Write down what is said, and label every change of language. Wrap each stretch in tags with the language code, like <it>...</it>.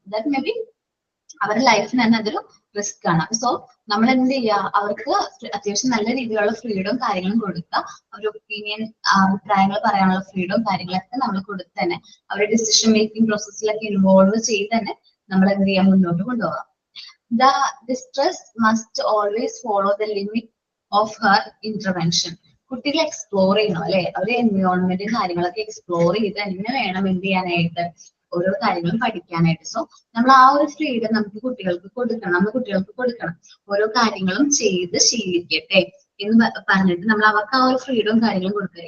<en>that may be</en> <ml>അവരുടെ ലൈഫിന് തന്നെ അതൊരു റിസ്ക് ആണ്. സോ നമ്മൾ എന്ത് ചെയ്യുക, അവർക്ക് അത്യാവശ്യം നല്ല രീതിയിലുള്ള ഫ്രീഡവും കാര്യങ്ങളും കൊടുക്കുക. അവരുടെ ഒപ്പീനിയൻ, അഭിപ്രായങ്ങൾ പറയാനുള്ള ഫ്രീഡവും കാര്യങ്ങളൊക്കെ നമ്മൾ കൊടുത്ത് തന്നെ അവരുടെ ഡിസിഷൻ മേക്കിംഗ് പ്രോസസ്സിലൊക്കെ ഇൻവോൾവ് ചെയ്ത് തന്നെ നമ്മൾ എന്ത് ചെയ്യാൻ മുന്നോട്ട് കൊണ്ടുപോകാം.</ml> <en>The distress must always follow the limit of her intervention.</en> <ml>കുട്ടികൾ എക്സ്പ്ലോർ ചെയ്യണം അല്ലെ, അവര് എൻവയോൺമെന്റ് കാര്യങ്ങളൊക്കെ എക്സ്പ്ലോർ ചെയ്ത് തന്നെ വേണം എന്ത് ചെയ്യാനായിട്ട്, ഓരോ കാര്യങ്ങളും പഠിക്കാനായിട്ട്. സോ നമ്മൾ ആ ഒരു ഫ്രീഡം നമുക്ക് കുട്ടികൾക്ക് കൊടുക്കണം, നമ്മൾ കുട്ടികൾക്ക് കൊടുക്കണം. ഓരോ കാര്യങ്ങളും ചെയ്ത് ശീലിക്കട്ടെ എന്ന് പറഞ്ഞിട്ട് നമ്മൾ അവർക്ക് ആ ഒരു ഫ്രീഡവും കാര്യങ്ങളും കൊടുക്കുക.</ml>